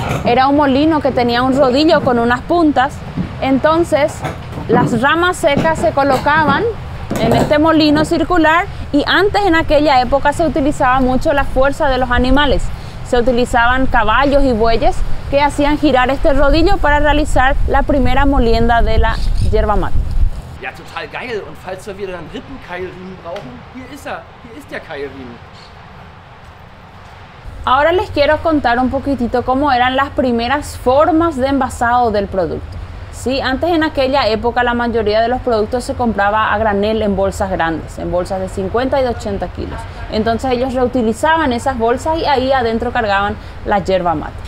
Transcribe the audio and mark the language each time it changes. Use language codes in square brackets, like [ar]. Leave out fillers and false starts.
[es] Era un molino que tenía un rodillo con unas puntas. Entonces las ramas secas se colocaban en este molino circular, y antes en aquella época se utilizaba mucho la fuerza de los animales. Se utilizaban caballos y bueyes que hacían girar este rodillo para realizar la primera molienda de la yerba mate. [de] Ja, total geil. Und falls wir wieder einen Rippenkeilriemen brauchen, hier ist er. Hier ist der Keilriemen. [es] Ahora les quiero contar un poquitito cómo eran las primeras formas de envasado del producto. Sí, antes en aquella época la mayoría de los productos se compraba a granel en bolsas grandes, en bolsas de 50 y de 80 kilos. Entonces ellos reutilizaban esas bolsas y ahí adentro cargaban la yerba mate.